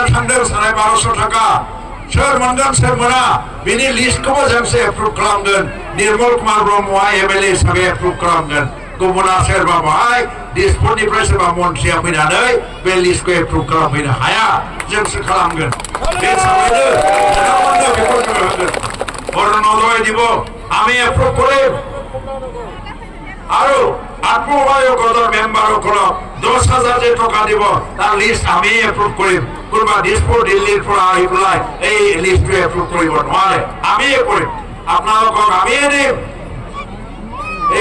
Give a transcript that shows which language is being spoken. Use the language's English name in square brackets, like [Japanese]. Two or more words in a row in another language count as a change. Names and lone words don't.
[Bodo] थांदों 12,500 थाखा सोर मोनगोन सोर मोना बेनि लिस्टखौबो जोंसो एप्रुभ खालामगोन निर्मल कुमार ब्रह्मआ एमएलए हिसाबै एप्रुभ खालामगोन गुबुना सोरबा बाहाय दिसपुरनिफ्राय सोरबा मन्थ्रिया फैनानै बे लिस्टखौ एप्रुभ खालामफैनो हाया जोंसो खालामगोन बे हिसाबैनो नोंथांमोननो बेखौ जोङो होगोन अरुणोदय [Assamese] দিব আমি এপ্ৰুভ কৰিম আৰু আত্মসহায়ক মেম্বাৰসকলক 10,000 যে টকা দিব তাৰ লিষ্ট আমি এপ্ৰুভ কৰিম কোনোবা দিছপুৰ দিল্লীৰ পৰা আহি পেলাই এই লিষ্টটো এপ্ৰুভ কৰিব নোৱাৰে আমিয়ে কৰিম আপোনালোকক আমিয়ে দিম এই